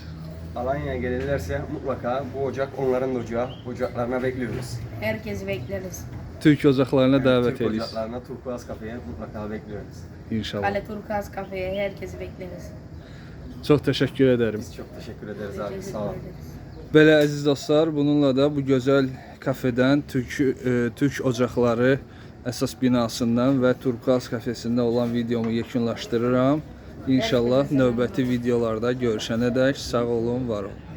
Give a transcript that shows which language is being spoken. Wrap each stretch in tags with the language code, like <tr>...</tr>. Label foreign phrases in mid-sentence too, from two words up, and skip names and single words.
<tr>Alanya'ya gelirlerse mutlaka bu ocak onların da ocağı. Ocaklarına bekliyoruz. Herkesi bekleriz. Türk ocaklarına davet Türk ediyoruz. ocaklarına, Turkuaz kafeye mutlaka bekliyoruz. İnşallah. Kale Turkaz kafeye herkesi bekleriz. Çok teşekkür ederim. Biz çok teşekkür ederiz abi. Teşekkür Sağ olun. ederiz.</tr> <az>Belə əziz dostlar, bununla da bu gözəl kafedən Türk ocaqları əsas binasından və Turkuaz kafesində olan videomu yekunlaşdırıram. İnşallah növbəti videolarda görüşənədək sağ olun, var olun.</az>